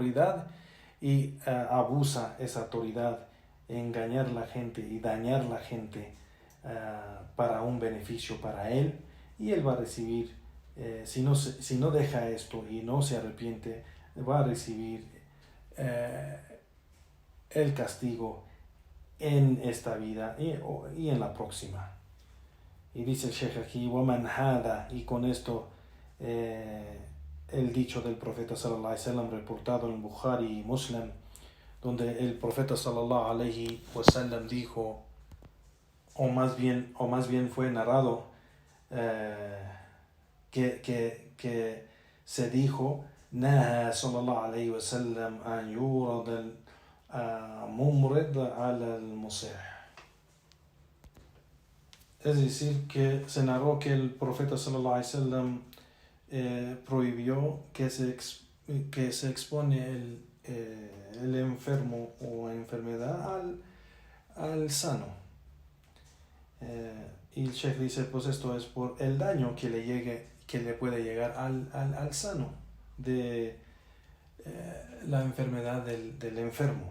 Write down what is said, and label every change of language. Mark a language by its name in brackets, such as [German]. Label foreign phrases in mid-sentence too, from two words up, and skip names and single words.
[Spanish] Él tiene la autoridad y abusa esa autoridad engañar a la gente y dañar a la gente para un beneficio para él, y él va a recibir, si no deja esto y no se arrepiente, va a recibir el castigo en esta vida y en la próxima. Y dice el Sheikh aquí, [Arabic] وَمَنْ هَذَا, [Spanish] y con esto el dicho del profeta [Arabic] صلى الله عليه وسلم [Spanish] reportado en Bukhari y Muslim, donde el profeta [Arabic] صلى الله عليه وسلم [Spanish] dijo, o más bien fue narrado, que se dijo, [Arabic] نهى صلى الله عليه وسلم أن يورد الممرض على المصح. [Spanish] Es decir, que se narró que el profeta [Arabic] صلى الله عليه وسلم [Spanish] prohibió que se expone el enfermo o enfermedad al sano. Y el Sheikh dice, pues esto es por el daño que le puede llegar al sano de la enfermedad del enfermo.